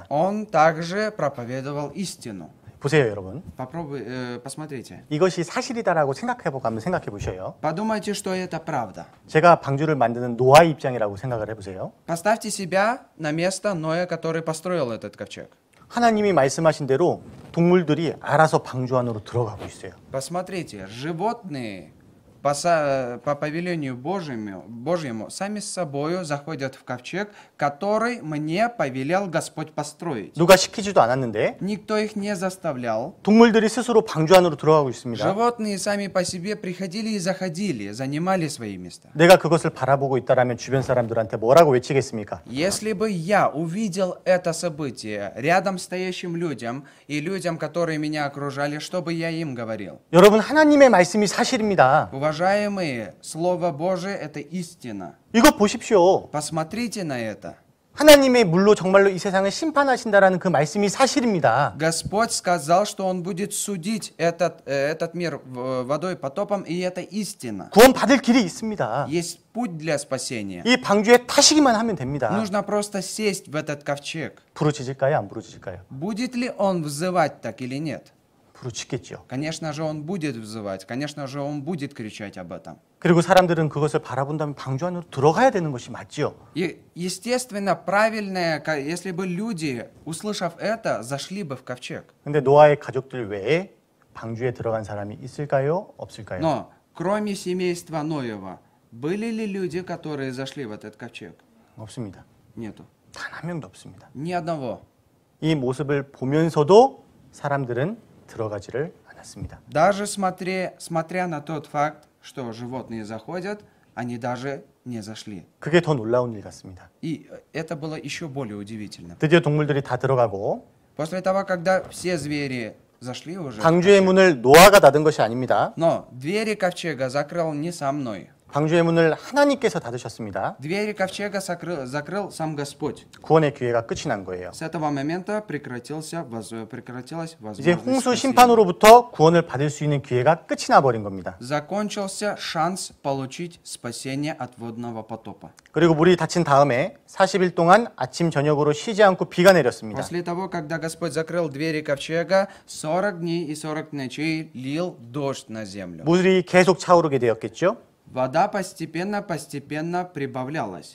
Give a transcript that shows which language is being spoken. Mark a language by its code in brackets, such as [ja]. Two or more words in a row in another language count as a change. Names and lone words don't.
[ru] Он также проповедовал истину. [ko] 보세요, 여러분. [ru] Посмотрите. [ko] 이것이 사실이다라고 생각해보고 한번 생각해 보셔요. [ru] Подумайте, что это правда. [ko] 제가 방주를 만드는 노아의 입장이라고 생각을 해보세요. [ru] Поставьте себя на место Ноя, который построил этот ковчег. [ko] 하나님이 말씀하신 대로 동물들이 알아서 방주 안으로 들어가고 있어요. [ru] Посмотрите, животные по повелению Божьему сами с собою заходят в ковчег, который мне повелел Господь построить. [ko] 누가 시키지도 않았는데 [ru] Никто их не заставлял. [ko] 동물들이 스스로 방주 안으로 들어가고 있습니다. [ru] Животные сами по себе приходили и заходили, занимали свои места. [ko] 내가 그것을 바라보고 있다라면 주변 사람들한테 뭐라고 외치겠습니까? [ru] Если бы я увидел это событие рядом стоящим людям и людям, которые меня окружали, что бы я им говорил? [ko] 여러분, 하나님의 말씀이 사실입니다. [ru] Уважаемые, Слово Божие – это истина. [ko] 이거 보십시오. [ru] Посмотрите на это. [ko] 하나님의 물로 정말로 이 세상을 심판하신다라는 그 말씀이 사실입니다. [ru] Господь сказал, что Он будет судить этот мир водой потопом, и это истина. [ko] 구원 받을 길이 있습니다. [ru] Есть путь для спасения. [ko] 이 방주에 타시기만 하면 됩니다. [ru] Нужно просто сесть в этот ковчег. [ko] 부르짖을까요? 안 부르짖을까요? [ru] Будет ли Он взывать так или нет? [ko] 부르짖겠죠. [ru] Конечно же, Он будет взывать. Конечно же, Он будет кричать об этом. [ko] 그리고 사람들은 그것을 바라본다면 방주 안으로 들어가야 되는 것이 맞지요. [ru] И, естественно, правильное, если бы люди, услышав это, зашли бы в ковчег. [ko] 근데 노아의 가족들 외에 방주에 들어간 사람이 있을까요? 없을까요? [ru] Но, кроме семейства Ноева, были ли люди, которые зашли в этот ковчег? [ko] 없습니다. [ru] Нету. [ko] 단 한 명도 없습니다. [ru] Ни одного. [ko] 이 모습을 보면서도 사람들은 들어가지를 않았습니다. [ru] Даже смотря на тот факт, что животные заходят, они даже не зашли. [ko] 그게 더 놀라운 일 같습니다. [ru] И это было еще более удивительно. [ko] 드디어 동물들이 다 들어가고 [ru] После того, когда все звери зашли уже, [ko] 방주의 문을 노아가 닫은 것이 아닙니다. [ru] но двери ковчега закрыл не со мной. [ko] 방주의 문을 하나님께서 닫으셨습니다. [ru] Двери ковчега закрыл сам Господь. [ko] 구원의 기회가 끝이 난 거예요. [ru] С этого момента прекратилась [ko] 이제 [ru] возможность [ko] 홍수 [ru] спасения. [ko] 심판으로부터 구원을 받을 수 있는 기회가 끝이 나버린 겁니다. [ru] Закончился шанс получить спасение от водного потопа. [ko] 그리고 물이 닫힌 다음에 40일 동안 아침 저녁으로 쉬지 않고 비가 내렸습니다. [ru] После того, когда Господь закрыл двери ковчега, 40 дней и 40 ночей лил дождь на землю. [ko] 물이 계속 차오르게 되었겠죠. [ru] Вода постепенно прибавлялась.